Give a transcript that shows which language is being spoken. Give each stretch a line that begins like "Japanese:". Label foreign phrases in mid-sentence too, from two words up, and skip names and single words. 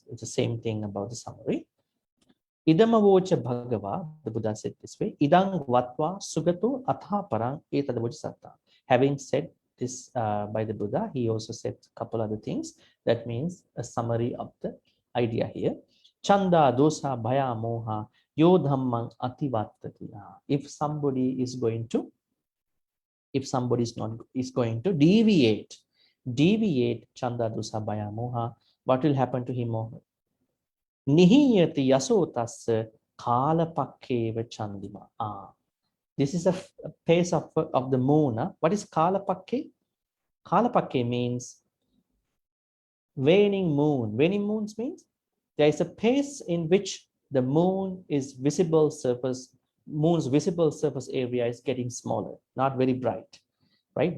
English: It's the same thing about the summary.
Punjabi: Idamavocha Bhagava,
English: the Buddha said this way,
Punjabi: Idang Vatva Sugato Atha Parang Etadavocha Satta.
English: Having said this by the Buddha, he also said a couple other things. That means a summary of the idea here.
Punjabi: Chanda dosa bhaya moha yodhammang ativattati.
English: If somebody is going to deviate
Punjabi: chanda dosa bhaya moha,
English: what will happen to him?
Punjabi: Nihiyati yasotas kalapakkeva chandima.
English: This is a pace of the moon. What is kalapakke? Kalapakke means waning moon. Waning moons means there is a pace in which the moon's visible surface area is getting smaller, not very bright, right?